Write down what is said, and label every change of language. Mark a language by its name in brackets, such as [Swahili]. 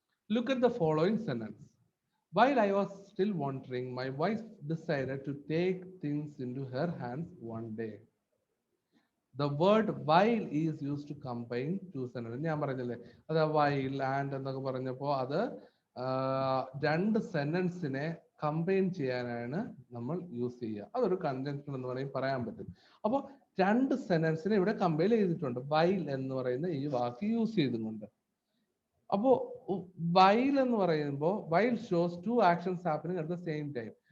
[English] Look at the following sentence. While I was still wondering, my wife decided to take things into her hands one day. The word while is used to combine two sentences. [Malayalam] ഞാൻ പറഞ്ഞില്ലേ, അത് while and എന്നൊക്കെ പറഞ്ഞപ്പോൾ അത് രണ്ട് സെന്റൻസിനെ combine ചെയ്യാനാണ് നമ്മൾ use ചെയ്യുക. അതൊരു കൺജങ്ഷൻ എന്ന് പറയും, പറയാൻ പറ്റും. അപ്പോൾ രണ്ട് സെന്റൻസിനെ ഇവിടെ കമ്പൈൻ ചെയ്തിട്ടുണ്ട് while എന്ന് പറയുന്ന ഈ വാക്ക് യൂസ് ചെയ്തുകൊണ്ട്. അപ്പോ [English] while [Malayalam] എന്ന് പറയുമ്പോൾ [English] while shows two actions happening at the same time.